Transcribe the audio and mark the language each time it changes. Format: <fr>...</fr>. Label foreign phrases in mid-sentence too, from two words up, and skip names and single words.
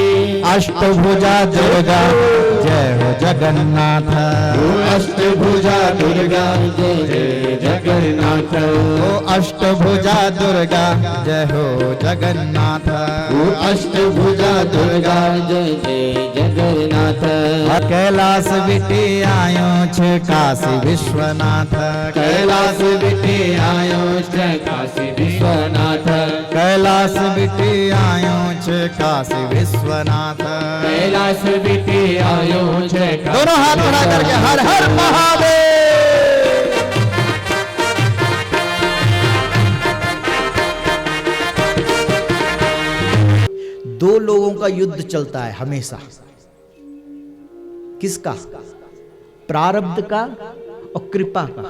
<kfy>अष्टभुजा दुर्गा जय हो जगन्नाथ। अष्टभुजा दुर्गा जय जय जगन्नाथ। अष्टभुजा दुर्गा जय हो जगन्नाथ। अष्टभुजा दुर्गा जय जय जगन्नाथ। कैलास बिटे आयो छ काशी विश्वनाथ। कैलास बिटे आयो छ काशी विश्वनाथ। कैलास बिटे आयो छ काशी विश्वनाथ। कैलास बिटे आयो छ।</kfy> <hi>दोनों हाथ बढ़ा करके हर हर महादेव। दो लोगों का युद्ध चलता है हमेशा। किसका? प्रारब्ध का और कृपा का।</hi>